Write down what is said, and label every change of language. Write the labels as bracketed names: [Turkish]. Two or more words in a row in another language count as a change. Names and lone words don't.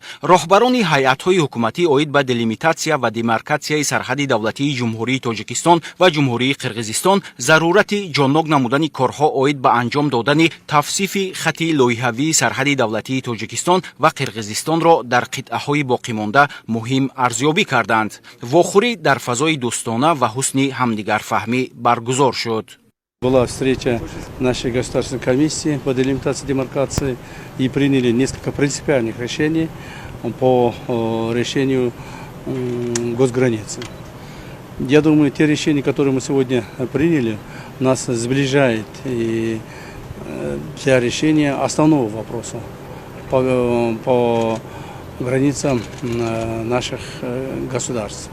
[Tajik] Роҳбарони ҳайатҳои ҳукуматӣ оид ба делимитатсия ва демаркатсияи сарҳади давлатии ҷумҳурии Тоҷикистон ва ҷумҳурии Қирғизистон зарурати ҷоннок намудани корҳо оид ба анҷом додани тавсифи хати лоиҳавии сарҳади давлатии Тоҷикистон ва Қирғизистонро дар қитъаҳои боқимонда муҳим арзёбӣ карданд. Вохӯрӣ дар фазои дӯстона ва ҳусни ҳамдигарфаҳмӣ баргузор шуд. [Russian] Была встреча нашей государственной комиссии по делимитации и демаркации и приняли несколько принципиальных решений по решению госграницы. Я думаю, те решения, которые мы сегодня приняли, нас сближает и для решения основного вопроса по границам наших государств.